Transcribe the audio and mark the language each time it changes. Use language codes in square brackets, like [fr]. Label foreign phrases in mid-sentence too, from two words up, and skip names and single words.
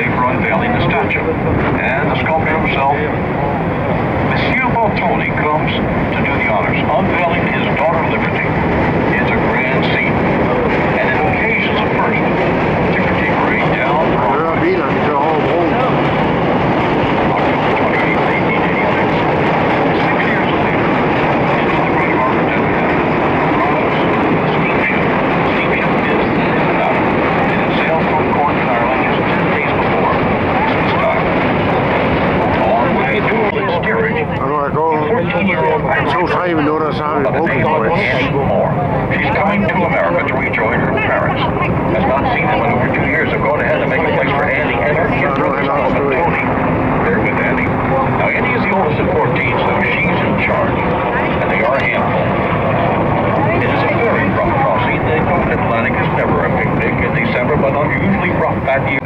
[en] unveiling the statue. And the sculptor himself, Monsieur Bottoni, comes to do the honors, unveiling his daughter Liberty. It's a grand scene, and it occasions a first. Ticker tape parade down from [da] Kører bilerne til over broen. [en] October 28, 1886. 6 years later, into the great harbor Devonhead arrives a steamship. The steamship is not, and it sailed from Cork, Ireland, just 10 days before Christmas time. On way to the steerage. [da] Og nu er jeg gået 2-3 minutter, så har vi brugt det. [en] She's coming to America to rejoin her parents. Has not seen them in over 2 years. Have gone ahead to make a place for Annie and her kid brother Tony. They're with Annie. Now Annie is the oldest of 14, so she's in charge, and they are a handful. It is a very rough crossing. The North Atlantic is never a picnic in December, but unusually rough that year.